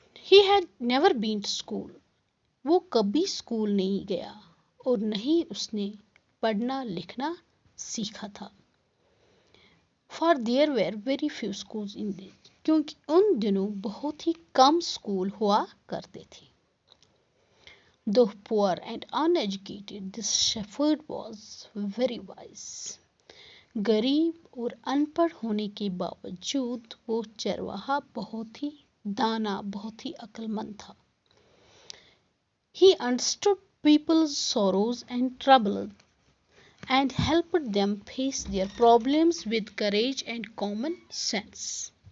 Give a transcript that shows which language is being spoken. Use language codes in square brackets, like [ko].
[en] he had never been to school. [hi] वो कभी school नहीं गया और नहीं उसने पढ़ना लिखना सीखा था. [en] For there were very few schools in this. [hi] क्योंकि उन दिनों बहुत ही कम स्कूल हुआ करते थे. [en] Though poor and uneducated, this shepherd was very wise. [hi] गरीब और अनपढ़ होने के बावजूद वो चरवाहा बहुत ही दाना, बहुत ही अक्लमंद था. [en] He understood people's sorrows and troubles and helped them face their problems with courage and common sense.